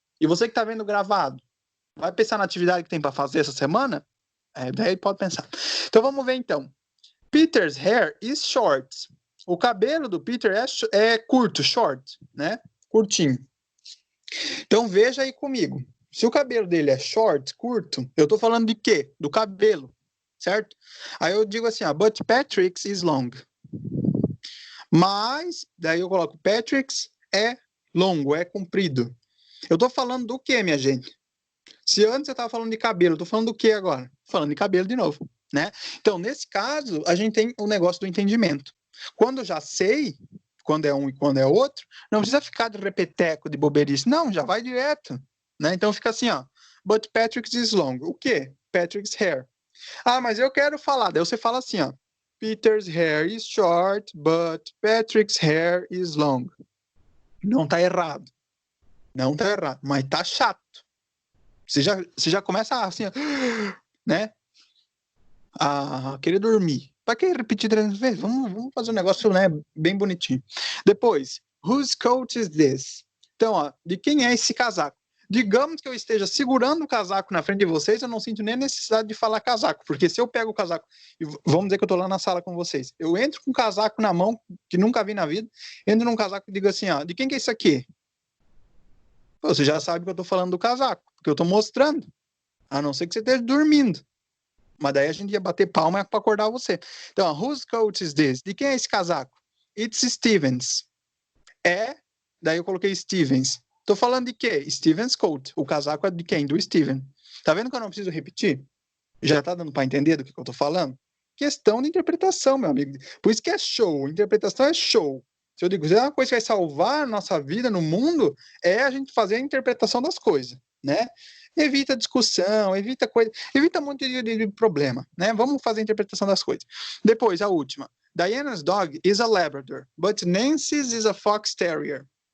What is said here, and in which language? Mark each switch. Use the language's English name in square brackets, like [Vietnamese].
[Portuguese] E você que está vendo gravado, vai pensar na atividade que tem para fazer essa semana? Daí pode pensar. Então vamos ver então. [English] Peter's hair is short. [Portuguese] O cabelo do Peter é curto, short, né? Curtinho. Então veja aí comigo. Se o cabelo dele é short, curto, eu tô falando de quê? Do cabelo, certo? Aí eu digo assim, ó, [English] but Patrick's is long. [Portuguese] Mas, daí eu coloco Patrick's é longo, é comprido. Eu tô falando do quê, minha gente? Se antes eu tava falando de cabelo, eu tô falando do quê agora? Falando de cabelo de novo, né? Então, nesse caso, a gente tem o negócio do entendimento. Quando eu já sei quando é um e quando é outro, não precisa ficar de repeteco, de boberice. Não, já vai direto, né? Então fica assim, ó. [English] But Patrick's is long. [Portuguese] O quê? Patrick's hair. Ah, mas eu quero falar. Daí você fala assim, ó. [English] Peter's hair is short, but Patrick's hair is long. [Portuguese] Não tá errado. Não tá errado, mas tá chato. Você já começa assim, né? A querer dormir. Para que repetir 300 vezes? Vamos fazer um negócio, né, bem bonitinho. [English] Depois, whose coat is this? [Portuguese] Então, ó, de quem é esse casaco? Digamos que eu esteja segurando o casaco na frente de vocês, eu não sinto nem a necessidade de falar casaco, porque se eu pego o casaco, e vamos dizer que eu estou lá na sala com vocês, eu entro com um casaco na mão, que nunca vi na vida, entro num casaco e digo assim, ó, de quem que é isso aqui? Pô, você já sabe que eu estou falando do casaco, porque eu estou mostrando, a não ser que você esteja dormindo. Mas daí a gente ia bater palma para acordar você. [English] Então, whose coat is this? [Portuguese] De quem é esse casaco? [English] It's Stevens. [Portuguese] Daí eu coloquei Stevens. Tô falando de quê? Stevens coat. O casaco é de quem? Do Steven. Tá vendo que eu não preciso repetir? Já tá dando para entender do que eu tô falando? Questão de interpretação, meu amigo. Por isso que é show. Interpretação é show. Se eu digo, se é uma coisa que vai salvar a nossa vida no mundo, é a gente fazer a interpretação das coisas, né? Evita discussão, evita coisa, evita um monte de problema, né? Vamos fazer a interpretação das coisas. Depois, a última. [English] Diana's dog is a Labrador, but Nancy's is a Fox Terrier.